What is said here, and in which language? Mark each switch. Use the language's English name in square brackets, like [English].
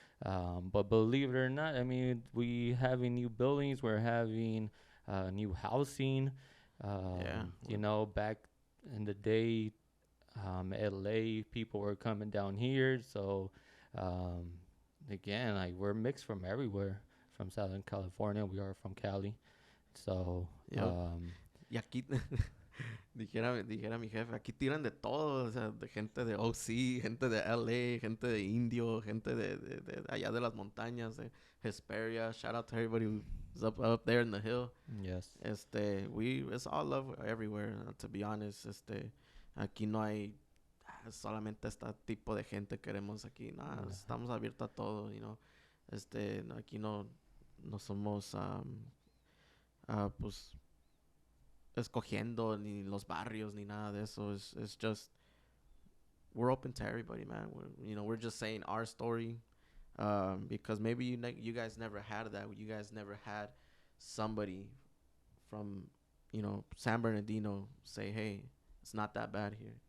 [English] But believe it or not, I mean, we having new buildings, we're having new housing. Yeah. Back in the day, LA people were coming down here. So, um, again, like we're mixed from everywhere. From Southern California, we are from Cali. So, Yep. [Spanish] Y aquí, dijera mi jefe, aquí tiran de todo, o sea, de gente de OC, gente de LA, gente de Indio, gente de allá de las montañas, de Hesperia. [English] Shout out to everybody who's up there in the hill. yes. It's all love everywhere, to be honest. [Spanish] Aquí no hay solamente este tipo de gente queremos aquí. Nada, No. estamos abiertos a todo, [English] you know. [Spanish] Aquí no somos, pues, escogiendo ni los barrios ni nada de eso. [English] It's just we're open to everybody, man. We're just saying our story, because maybe you guys never had that. You guys never had somebody from San Bernardino say, hey, it's not that bad here.